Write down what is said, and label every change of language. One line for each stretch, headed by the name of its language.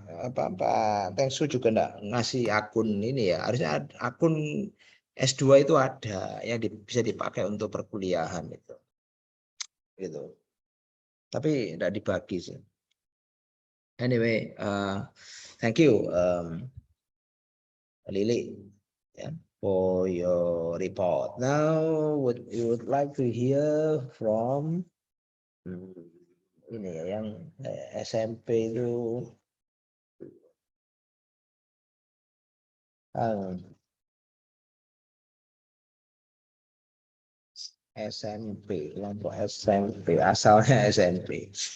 Indonesian: Pak Tengsu juga enggak ngasih akun ini ya. Harusnya akun S2 itu ada yang bisa dipakai untuk perkuliahan itu. Gitu. Tapi enggak dibagi sih.
English: Anyway, thank you Lily, yeah, for your report. Now we would like to hear from
Indonesian: ini ya, yang SMP itu SMP, kelompok SMP, asalnya SMP.